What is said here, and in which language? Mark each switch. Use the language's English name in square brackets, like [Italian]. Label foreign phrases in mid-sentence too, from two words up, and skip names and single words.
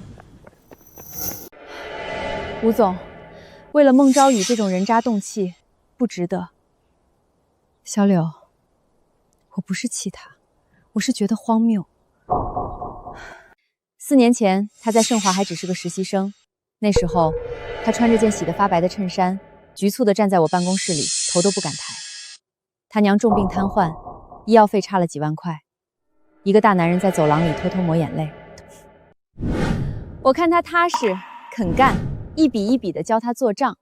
[Chinese] 吴总，为了孟昭宇这种人渣动气，不值得。小柳，我不是气他，我是觉得荒謬。4年前，他在盛华还只是个實習生，那時候他穿着件洗得發白的襯衫，局促地站在我辦公室裡，頭都不敢抬。他娘重病癱瘓，醫藥費差了幾萬塊，一個大男人在走廊裡偷偷抹眼淚。我看他踏實肯幹，一筆一筆地教他做賬。